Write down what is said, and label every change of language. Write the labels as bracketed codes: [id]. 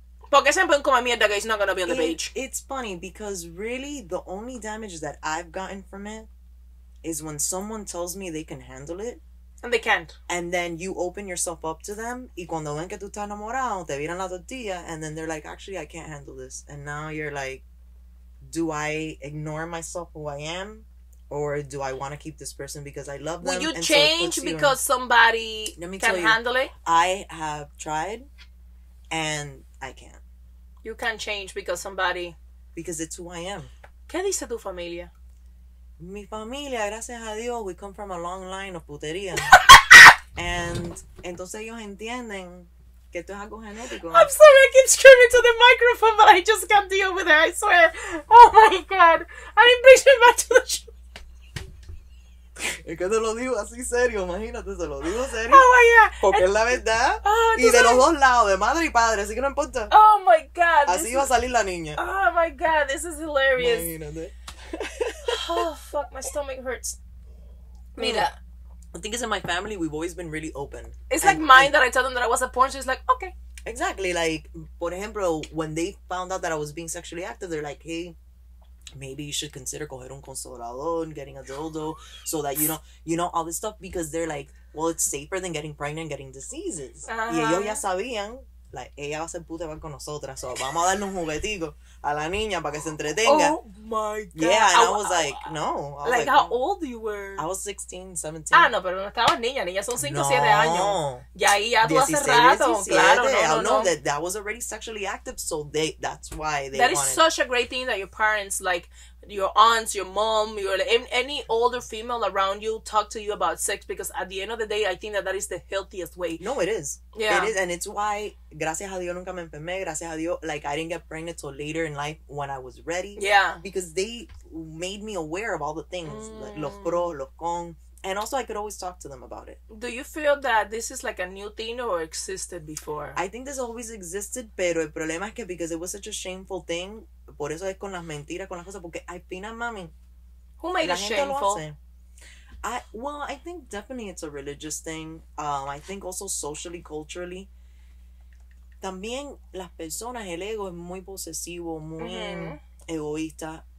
[es] Porque siempre un come mierda que [en] is not gonna be on the page. It's funny because really the only damage that I've gotten from it is when someone tells me they can handle it. And they can't. And then you open yourself up to them. [es] Y cuando ven que tú estás enamorado, te viran la tortilla. [en] And then they're like, actually, I can't handle this. And now you're like, do I ignore myself who I am? Or do I want to keep this person because I love them? Will you and change so it puts you because somebody Let me can tell you, handle it? I have tried. And I can't. You can't change because somebody... Because it's who I am. [es] ¿Qué dice tu familia? Mi familia, gracias a Dios, [en] we come from a long line of putería. [es] And entonces ellos entienden que esto es algo genético. [en] I'm sorry, I keep screaming to the microphone, but I just can't deal with it, I swear. Oh my God. I didn't bring me back to the show. [es] Es que te lo digo así serio, imagínate, se lo digo serio. [en] Oh my God. [es] Porque es la verdad. [en] Oh, [es] y de los dos lados, de madre y padre, así que no importa. [en] Oh my God. [es] Así va a salir la niña. [en] Oh my God, this is hilarious. [es] Imagínate. [en] Oh, fuck, my stomach hurts. [es] Mira. [en] I think it's in my family, we've always been really open. It's like mine that I told them that I was a porn, so it's like, okay. Exactly, like, por ejemplo, when they found out that I was being sexually active, they're like, hey, maybe you should consider [es] coger un consolador, [en] getting a dildo, so that you know all this stuff, because they're like, well, it's safer than getting pregnant and getting diseases. [es] Y ellos ya sabían, like, ella va a ser puta igual con nosotras, so vamos a darle un juguetico a la niña para que se entretenga. [en] Oh my God. Yeah, and I was like, no. I was like, how old you were? I was 16, 17. [es] Ah, no, pero no estabas niña. Niñas son 5 o 7 años. Ya ahí ya tú hace 16, rato. 17. Claro, no. [en] That was already sexually active, so that's why they That wanted. is such a great thing that your parents, like your aunts, your mom, any older female around you talk to you about sex, because at the end of the day, I think that is the healthiest way. No, it is. Yeah. It is, and it's why, [es] gracias a Dios, nunca me enfermé. Gracias a Dios, [en] like, I didn't get pregnant till later in life when I was ready. Yeah. Because they made me aware of all the things, like, los pros, los cons, and also I could always talk to them about it. Do you feel that this is like a new thing or existed before? I think this always existed, [es] pero el problema es que [en] because it was such a shameful thing, [es] por eso es con las mentiras, con las cosas, porque al final, mami, [en] Who made [es] la [en] it [es] gente [en] shameful? [es] lo hace. [en] I think definitely it's a religious thing. I think also socially, culturally. [es] También las personas, el ego es muy posesivo, muy egoísta.